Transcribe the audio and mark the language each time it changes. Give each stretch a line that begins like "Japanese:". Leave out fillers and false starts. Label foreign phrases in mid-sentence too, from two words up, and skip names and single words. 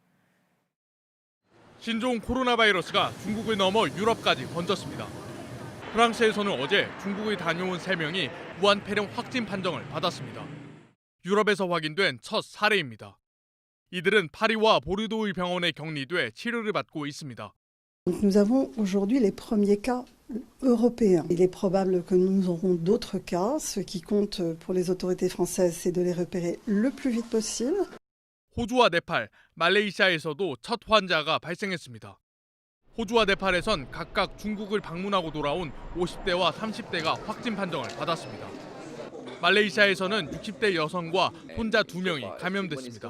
Korean: 신종 코로나 바이러스가 중국을 넘어 유럽까지 번졌습니다. 프랑스에서는 어제 중국을 다녀온 3명이 우한 폐렴 확진 판정을 받았습니다. 유럽에서 확인된 첫 사례입니다. 이들은 파리와 보르도의 병원에 격리돼 치료를 받고 있습니다.
French: Nous avons aujourd'hui les premiers cas européens. Il est probable que nous aurons d'autres cas. Ce qui compte pour les autorités françaises, c'est de les repérer le plus vite possible.
Korean: 호주와 네팔, 말레이시아에서도 첫 환자가 발생했습니다. 호주와 네팔에선 각각 중국을 방문하고 돌아온 50대와 30대가 확진 판정을 받았습니다. 말레이시아에서는 60대 여성과 혼자 2명이 감염됐습니다.